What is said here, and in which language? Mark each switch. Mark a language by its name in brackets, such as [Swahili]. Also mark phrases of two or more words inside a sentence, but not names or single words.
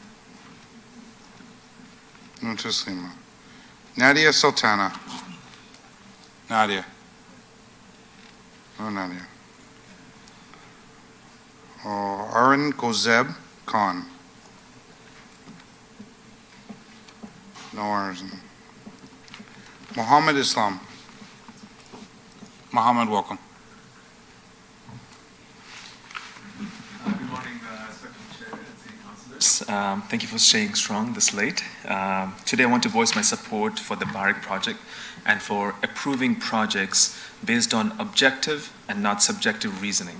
[English] No, Taslima. Nadia Sultana. Nadia. No, Nadia. Oh, Aran Gozeb Khan. No Aran. Muhammad Islam. Muhammad, welcome. Good morning, Secretary Chair and City Councilors. Thank you for staying strong this late. Today I want to voice my support for the Barik project and for approving projects based on objective and not subjective reasoning.